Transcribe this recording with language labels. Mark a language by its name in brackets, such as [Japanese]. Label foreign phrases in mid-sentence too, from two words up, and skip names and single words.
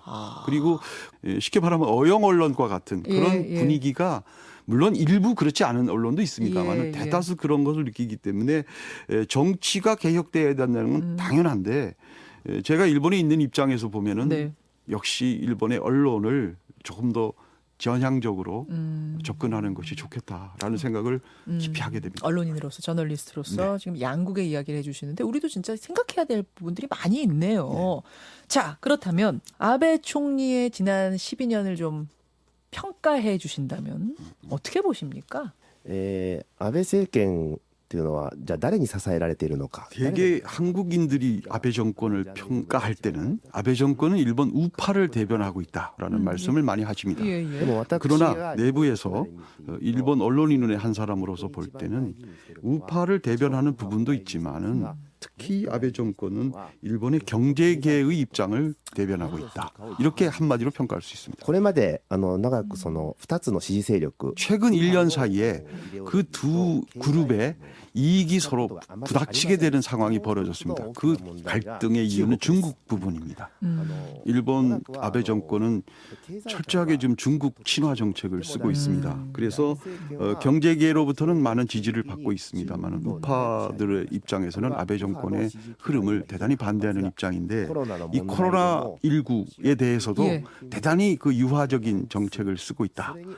[Korean] 그리고 쉽게 말하면 어영 언론과 같은 그런 분위기가 물론 일부 그렇지 않은 언론도 있습니다만 대다수 그런 것을 느끼기 때문에 정치가 개혁돼야 된다는 건 당연한데 제가 일본에 있는 입장에서 보면은 역시 일본의 언론을 조금 더 전향적으로 접근하는 것이 좋겠다라는 생각을 깊이 하게 됩니다. 언론인으로서 저널리스트로서 지금 양국의 이야기를 해주시는데 우리도 진짜 생각해야 될 부분들이 많이 있네요. 자, 그렇다면 아베 총리의 지난 12년을 좀 평가해 주신다면 어떻게 보십니까? [Japanese] 安倍政権っていうのはじゃあ誰に支えられているのか。 [Korean] 대개 한국인들이 아베 정권을 평가할 때는 아베 정권은 일본 우파를 대변하고 있다라는 말씀을 많이 하십니다. [Japanese] でも私 [Korean] 그러나 [Japanese] が [Korean] 내부에서 일본 언론인의 한 사람으로서 볼 때는 우파를 대변하는 부분도 있지만은 특히 아베 정권은 일본의 경제계의 입장을 대변하고 있다. 이렇게 한마디로 평가할 수 있습니다. [Japanese] これまで長くその2つの支持勢力 [Korean] 최근 1년 사이에 그 두 그룹의 이익이 서로 부닥치게 되는 상황이 벌어졌습니다. 그 갈등의 이유는 중국 부분입니다. 일본 아베 정권은 철저하게 지금 중국 친화 정책을 쓰고 있습니다. 그래서 경제계로부터는 많은 지지를 받고 있습니다만 우파들의 입장에서는 아베 정권의 흐름을 대단히 반대하는 입장인데 이 코로나19에 대해서도 대단히 그 유화적인 정책을 쓰고 있다.